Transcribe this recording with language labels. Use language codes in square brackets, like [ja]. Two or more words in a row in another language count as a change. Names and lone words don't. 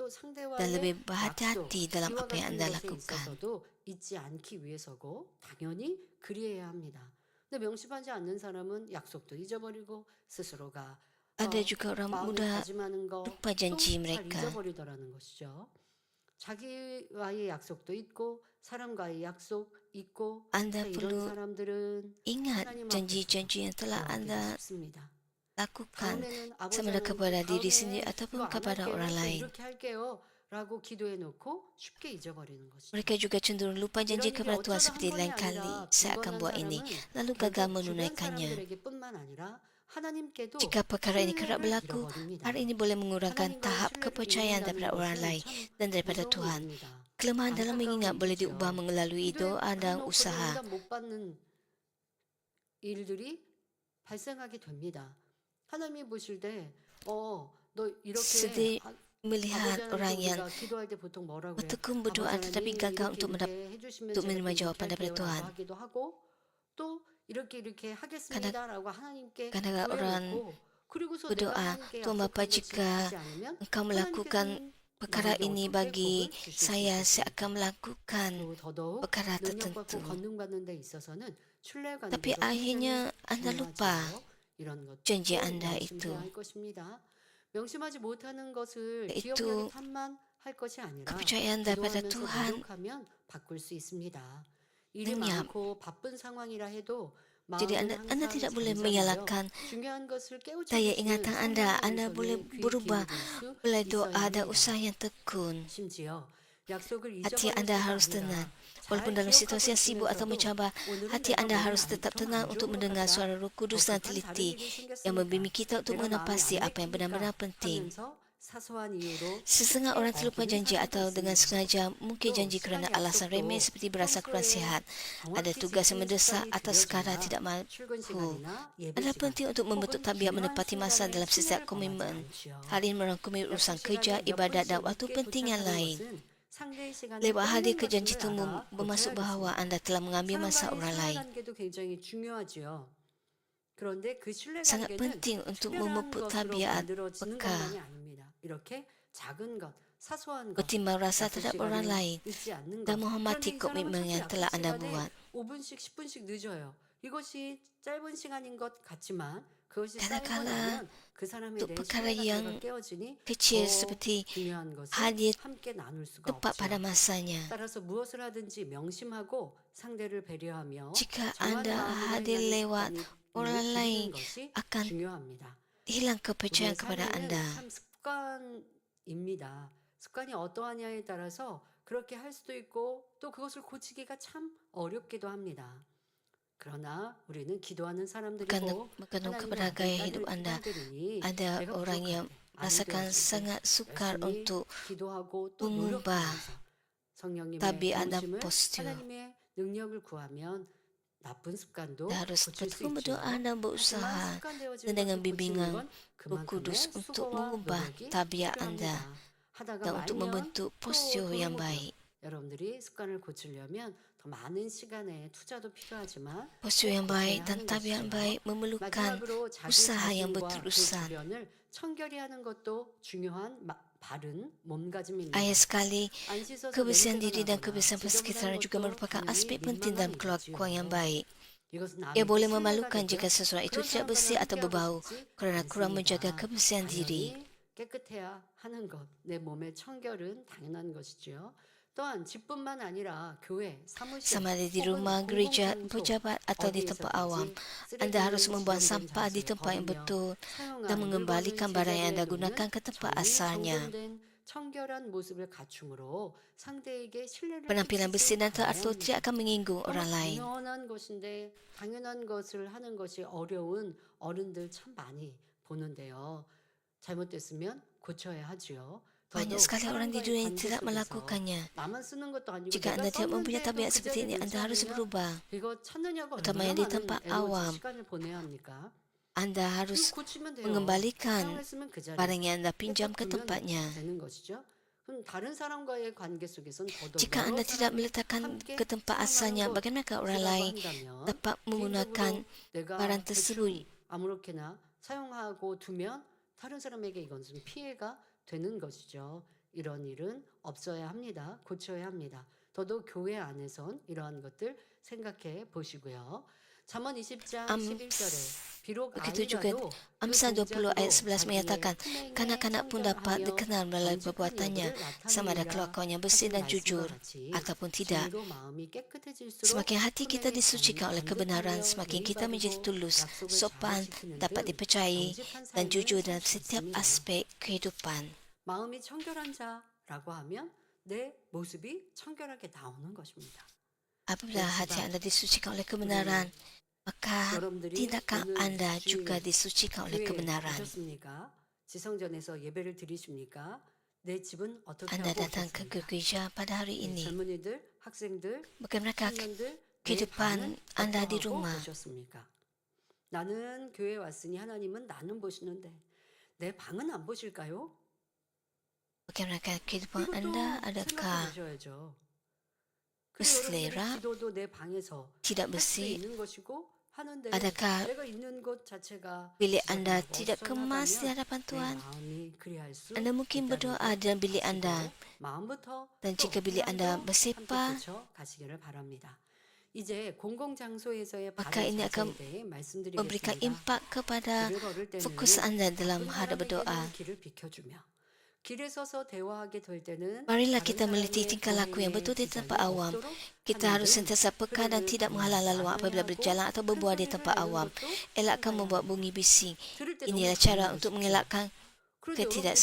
[ms] dan [ko] 상대와의 [ms] lebih [ko] 약속, [ms] berhati-hati dalam [ko] 이와 [ms] apa yang [ko] 같은 [ms] anda [ko] 것에 [ms] lakukan. [ko] 있어서도 잊지 않기 위해서고 당연히 그리해야 합니다. 근데 명심하지 않는 사람은 약속도 잊어버리고 스스로가 [ms] Ada juga orang [ko] 마음에 [ms] mudah [ko] 다짐하는 거 [ms] lupa [ko] 또 [ms] janji [ko] 잘 [ms] mereka. [ko] 잊어버리더라는 것이죠. 자기와의 약속도 있고 사람과의 약속 있고 [ms] Anda [ko] 이런 [ms] perlu [ko] 사람들은 [ms] ingat [ko] 하나님 [ms] janji-janji yang telah [ko] 앞에서 [ms] anda [ko] 돌아가기가 쉽습니다. [ms] lakukan [ko] 다음에는 아버지 [ms] sama ada [ko] 하나님께 [ms] kepada diri sendiri [ko] 다음에 [ms] ataupun [ko] 이거 안 [ms] kepada [ko] 할게요. [ms] orang [ko] 또 [ms] lain. [ko] 이렇게 할게요. 라고 기도해 놓고 쉽게 잊어버리는 것이죠. [ms] Mereka juga cenderung lupa janji [ko] 이런 일이 [ms] kepada Tuhan [ko] 어쩌다 한 [ms] seperti [ko] 번이 [ms] lain kali. [ko] 아니라 [ms] Saya akan [ko] 빈번한 [ms] buat ini, [ko] 사람은 [ms] lalu gagal [ko] 결국 주변 [ms] menunaikannya. [ko] 사람들에게뿐만 아니라 하나님께도 [ms] Jika perkara ini kerap [ko] 신뢰를 [ms] berlaku, [ko] 잃어버립니다. [ms] hal ini boleh mengurangkan [ko] 하나님과의 [ms] tahap [ko] 신뢰를 [ms] kepercayaan [ko] 잃는다는 [ms] daripada orang [ko] 것은 [ms] lain [ko] 참 [ms] dan daripada [ko] 무서운 [ms] Tuhan. [ko] 일입니다. [ms] Kelemahan dalam [ko] 안타까운 [ms] mengingat boleh [ko] 일이죠. [ms] diubah melalui [ko] 기도에 [ms] doa dan [ko] 가까이 [ms] usaha. [ko] 응답 못 받는 일들이 발생하게 됩니다. 하나님이 보실 때, 너 이렇게 [ms] Sedih [ko] 아버지 [ms] melihat orang [ko] 하나님께 [ms] yang [ko] 우리가 기도할 때 보통 뭐라 그래? [ms] bertekun [ko] 아버지 [ms] berdoa tetapi [ko] 하나님 [ms] gagal [ko] 이렇게 [ms] untuk [ko] 이렇게 해주시면 [ms] untuk [ko] 제가 [ms] menerima [ko] 또 [ms] jawapan [ko] 이렇게 [ms] daripada [ko] 할게요라고 [ms] Tuhan. [ko] 하기도 하고 또 이렇게 하겠습니다라고 하나님께 [ms] Kadang-kadang orang [ko] 구해놓고 그리고서 내가 [ms] berdoa, [ko] 하나님께 [ms] Tuhan Bapa, [ko] 약속한 걸 [ms] jika [ko] 지키지 않으면 [ms] Engkau melakukan [ko] 하나님께서는 [ms] perkara [ko] 나에게 [ms] ini [ko] 어떻게 [ms] bagi [ko] 복을 주실 수 [ms] saya [ko] 있겠습니까? [ms] akan melakukan [ko] 또 더더욱 [ms] perkara [ko] 능력받고 [ms] tertentu. [ko] 권능받는 데 있어서는 신뢰관계도 [ms] Tapi akhirnya anda lupa [ko] 중요하죠. 이런 것도 [ms] janji anda [ko] 명심해야 [ms] itu. [ko] 할 것입니다. 명심하지 못하는 것을 [ms] Itu [ko] 기억력이 탐만할 것이 아니라 [ms] kepercayaan daripada [ko] 기도하면서 [ms] Tuhan [ko] 노력하면 바꿀 수 있습니다. 일이 [ms] lenyap. [ko] 많고 바쁜 상황이라 해도 [ms] Jadi anda tidak boleh menyalahkan daya ingatan anda. Anda boleh berubah oleh doa dan usaha yang tekun. Hati anda harus tenang. Walaupun dalam situasi yang sibuk atau mencabar, hati anda harus tetap tenang untuk mendengar suara Roh Kudus dan teliti yang membimbing kita untuk mengenal pasti apa yang benar-benar penting. Setengah orang terlupa janji atau dengan sengaja mungkin janji kerana alasan remeh seperti berasa kurang sihat, ada tugas yang mendesak atau sekadar tidak mampu. Adalah penting untuk membentuk tabiat menepati masa dalam setiap komitmen. Hal ini merangkumi urusan kerja, ibadat dan waktu penting yang lain. Lewat hadir ke janji itu bermaksud bahawa anda telah mengambil masa orang lain. Sangat penting untuk memupuk tabiat peka, bertimbang rasa terhadap orang lain dan menghormati komitmen yang telah anda buat. [ko] 5분씩 10분씩 늦어요. 이것이 짧은 시간인 것 같지만 그것이 [ms] Kadang-kala [ko] 쌓이고 나면 그 사람에 [ms] untuk [ko] 대해 [ms] perkara [ko] 신뢰가 [ms] yang [ko] 제가 깨어지니 [ms] kecil [ko] 더 [ms] seperti [ko] 중요한 것을 [ms] hadir [ko] 함께 나눌 수가 [ms] tepat pada [ko] 없죠. [ms] masanya. [ko] 따라서 무엇을 하든지 명심하고 상대를 배려하며 [ms] Jika [ko] 정한 [ms] anda [ko] 마음으로 [ms] hadir [ko] 행하는 [ms] lewat [ko] 습관이 [ms] orang [ko] 길러지는 [ms] lain, [ko] 것이 [ms] akan [ko] 중요합니다. [ms] hilang kepercayaan [ko] 우리의 [ms] kepada [ko] 삶에는 [ms] anda. [ko] 참 습관입니다. 습관이 어떠하냐에 따라서 그렇게 할 수도 있고 또 그것을 고치기가 참 어렵기도 합니다. 그러나 우리는 기도하는 사람들이고 [ms] Bergantung [ko] 하나님의 [ms] kepada gaya hidup [ko] 아들, [ms] anda. [ko] 딸들이니 [ms] Ada [ko] 내가 [ms] orang yang [ko] 부족할 때 [ms] rasakan [ko] 아니 되었을 때 [ms] sangat sukar [ko] 열심히 [ms] untuk [ko] 기도하고 또 [ms] mengubah [ko] 노력하면서 성령님의 [ms] tabiat dan [ko] 도우심을 [ms] postur. [ko] 하나님의 능력을 구하면 나쁜 습관도 [ms] Anda harus [ko] 고칠 수 [ms] betul berdoa [ko] 있지요. [ms] dan [ko] 하지만 [ms] berusaha [ko] 습관되어진 [ms] dan dengan [ko] 것을 고치는 [ms] bimbingan [ko] 건 [ms] Roh [ko] 그만큼의 [ms] Kudus untuk [ko] 수고와 [ms] mengubah [ko] 노력이 [ms] tabiat anda [ko] 필요합니다. 하다가 [ms] dan untuk [ko] 말면 [ms] membentuk [ko] 또 [ms] postur yang [ko] 도루묵고요. [ms] baik. [ko] 여러분들이 습관을 고치려면 더 많은 시간에 투자도 필요하지만 [ms] Postur yang [ko] 꼭 [ms] baik [ko] 고쳐야 [ms] dan [ko] 하는 [ms] tabiat yang [ko] 것이죠. [ms] baik memerlukan [ko] 마지막으로 자기 [ms] usaha yang [ko] 자신과 그 [ms] berterusan. [ko] 주변을 청결히 하는 것도 중요한 바른 몸가짐입니다. [ms] Ayat sekali, [ko] 안 씻어서 [ms] kebersihan [ko] 냄새가 [ms] diri dan [ko] 나거나 [ms] kebersihan [ko] 지저분한 [ms] persekitaran juga [ko] 것도 [ms] merupakan [ko] 당연히 [ms] aspek penting dalam [ko] 민망한 [ms] kelakuan yang [ko] 일이지요. [ms] baik. [ko] 이것은 [ms] Ia [ko] 남에게 [ms] boleh [ko] 신뢰가 [ms] memalukan [ko] 되고요. [ms] jika seseorang itu [ko] 그런 [ms] tidak [ko] 사람과는 [ms] bersih atau [ko] 함께하고 [ms] berbau [ko] 싶지 [ms] kerana kurang menjaga [ko] 않습니다. [ms] kebersihan diri. [ko] 당연히 깨끗해야 하는 것, 내 몸의 청결은 당연한 것이지요. 또한 집뿐만 아니라 교회, 사무실, [ms] Sama ada di [ko] 혹은 [ms] rumah, gereja, [ko] 공공장소 [ms] pejabat atau di tempat awam. [ko] 어디에서든지 [ms] Anda harus [ko] 쓰레기를 [ms] membuang [ko] 지정된 [ms] sampah di [ko] 장소에 [ms] tempat yang [ko] 버리며 [ms] betul dan [ko] 사용한 [ms] mengembalikan [ko] 물건을 [ms] barang yang [ko] 제자리에 [ms] anda [ko] 놓는 [ms] gunakan ke tempat [ko] 정리 [ms] asalnya. [ko] 정돈된 청결한 모습을 갖춤으로 상대에게 신뢰를 [ms] Penampilan bersih [ko] 끼치지 [ms] dan teratur [ko] 말아야 [ms] tidak [ko] 합니다. [ms] akan menyinggung [ko] 너무 [ms] orang lain. [ko] 당연한 것인데 당연한 것을 하는 것이 어려운 어른들 참 많이 보는데요. 잘못됐으면 고쳐야 하지요. [ms] Banyak [ko] 더더욱 [ms] sekali orang di [ko] 사람과의 [ms] dunia yang [ko] 관계 [ms] tidak [ko] 속에서 [ms] melakukannya. [ko] 나만 쓰는 것도 아니고 [ms] Jika [ko] 내가 [ms] anda tidak mempunyai [ko] 썼는데도 [ms] tabiat [ko] 그 [ms] seperti [ko] 자리에 [ms] ini, [ko] 놓지 [ms] anda harus [ko] 않으면 [ms] berubah. [ko] 이거 찾느냐고 [ms] Utamanya [ko] 얼마나 [ms] di [ko] 많은 [ms] tempat [ko] 에너지 [ms] awam. [ko] 시간을 보내야 합니까? [ms] Anda harus [ko] 이거 고치면 돼요. [ms] mengembalikan [ko] 사용했으면 그 자리에 [ms] barang yang anda pinjam ke [ko] 깨끗 두면 [ms] tempatnya. [ko] 되는 것이죠. 그럼 다른 사람과의 관계 속에선 더더욱 [ms] Jika [ko] 여러 [ms] anda tidak [ko] 사람이 [ms] meletakkan [ko] 함께 [ms] ke tempat [ko] 사용하는 [ms] asalnya, bagaimana orang [ko] 것이라고 [ms] lain [ko] 한다면 [ms] dapat menggunakan [ko] 개인적으로 내가 [ms] barang tersebut? [ko] 대충 아무렇게나 사용하고 두면 다른 사람에게 이것은 피해가 되는 것이죠. 이런 일은 없어야 합니다. 고쳐야 합니다. 더더욱 교회 안에선 이러한 것들 생각해 보시고요. 잠언 20장 11절에 비록 [ms] Begitu juga [ko] 아이라도 그 [ms] Amsal 20 ayat 11 [ko] 동작으로 [ms] menyatakan, [ko] 자기의 [ms] kanak-kanak pun dapat [ko] 청결하며 [ms] dikenal melalui [ko] 정직한 [ms] perbuatannya, [ko] 여부를 [ms] sama ada [ko] 나타내리라 [ms] kelakuannya bersih [ko] 하신 [ms] dan [ko] 말씀과 [ms] jujur, [ko] 같이 [ms] ataupun tidak. [ko] 진리로 마음이 깨끗해질수록 [ms] Semakin hati kita [ko] 품행이 [ms] disucikan oleh kebenaran, semakin kita menjadi tulus, sopan, dapat dipercayai, dan jujur dalam setiap aspek kehidupan. [ko] 마음이 청결한 자라고 하면 내 모습이 청결하게 나오는 것입니다. [ms] Apabila hati anda disucikan oleh kebenaran, maka [ko] 여러분들이 [ms] tindakan [ko] 오늘 [ms] anda [ko] 주일에 [ms] juga disucikan oleh [ko] 교회에 [ms] kebenaran. [ko] 오셨습니까? 지성전에서 예배를 드리십니까? 내 집은 어떻게 [ms] Anda [ko] 하고 [ms] datang ke [ko] 오셨습니까? [ms] gereja pada hari ini. [ko] 젊은이들, 학생들, [ms] Bagaimanakah [ko] 청년들, 내 [ms] kehidupan [ko] 방은 [ms] anda di [ko] 어떠하고 [ms] rumah? [ko] 오셨습니까? 나는 교회에 왔으니 하나님은 나는 보시는데 내 방은 안 보실까요? [ms] Bagaimanakah kehidupan [ko] 이것도 [ms] anda? [ko] 생각해 [ms] Adakah [ko] 보셔야죠. [ms] berselera, [ko] 기도도 내 방에서 [ms] tidak [ko] 할 수 [ms] bersih? [ko] 있는 것이고 하는데 [ms] Adakah [ko] 내가 있는 곳 자체가 [ms] bilik anda [ko] 지저분하고 [ms] tidak kemas di [ko] 어수선하다면 [ms] hadapan [ko] 내 [ms] Tuhan? [ko] 마음이 그리할 수 [ms] Anda mungkin [ko] 있다는 [ms] berdoa [ko] 것 [ms] dalam bilik [ko] 아시고 [ms] anda, [ko] 마음부터 [ms] dan [ko] 또 [ms] jika bilik anda [ko] 행함도 함께 [ms] bersepah, [ko] 고쳐 가시기를 바랍니다. 이제 공공장소에서의 [ms] maka [ko] 바른 [ms] ini akan [ko] 자세에 대해 [ms] memberikan [ko] 말씀드리겠습니다. [ms] impak kepada [ko] 길을 걸을 때는 [ms] fokus anda dalam [ko] 어떤 [ms] hadap berdoa. [ko] 사람에게는 길을 비켜주며 길에 서서 대화하게 될 때는 [ms] Marilah [ko] 다른 [ms] kita meneliti [ko] 사람의 [ms] tingkah laku yang [ko] 오해에 [ms] betul di tempat [ko] 지장이 [ms] awam. [ko] 없도록 [ms] Kita [ko] 하는 [ms] harus [ko] 등 [ms] sentiasa peka dan [ko] 흐름을 [ms] tidak menghalang laluan apabila [ko] 안내하고 [ms] berjalan atau [ko] 큰 [ms] berbual di [ko] 소리를 [ms] tempat [ko] 내는 [ms] awam. [ko] 것도 [ms] Elakkan [ko] 삼가야 [ms] membuat [ko] 합니다. [ms] bunyi bising. [ko] 들을 때 너무 [ms] Inilah cara [ko] 당연하십시오. [ms] untuk mengelakkan [ko] 그런데 여러분들이 그렇게